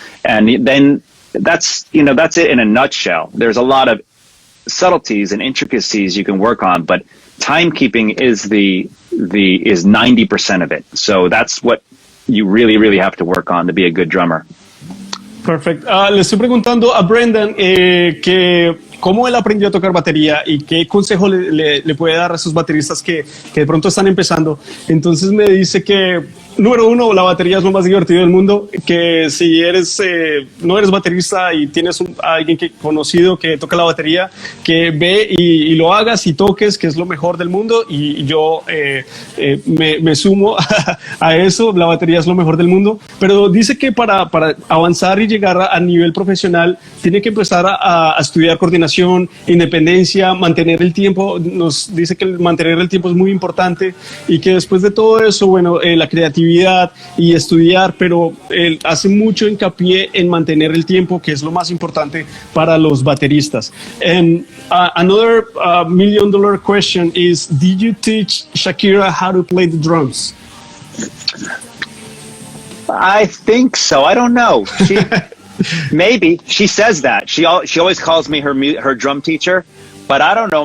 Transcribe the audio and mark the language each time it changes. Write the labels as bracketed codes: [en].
[en] And then that's it in a nutshell. There's a lot of subtleties and intricacies you can work on, but timekeeping is 90% of it. So that's what you really, really have to work on to be a good drummer. Perfect. [es] Le estoy preguntando a Brendan que cómo él aprendió a tocar batería y qué consejo le puede dar a esos bateristas que de pronto están empezando. Entonces me dice que, número uno, la batería es lo más divertido del mundo, que si no eres baterista y tienes a alguien conocido que toca la batería, que ve y lo hagas y toques, que es lo mejor del mundo, y yo me sumo a eso. La batería es lo mejor del mundo, pero dice que para avanzar y llegar a nivel profesional tiene que empezar a estudiar coordinación, independencia, mantener el tiempo. Nos dice que mantener el tiempo es muy importante, y que después de todo eso, bueno, la creatividad y estudiar, pero él hace mucho hincapié en mantener el tiempo, que es lo más importante para los bateristas. [en] And another $1 million question is, did you teach Shakira how to play the drums? I think so. I don't know. Maybe she says that. She always calls me her drum teacher, but I don't know.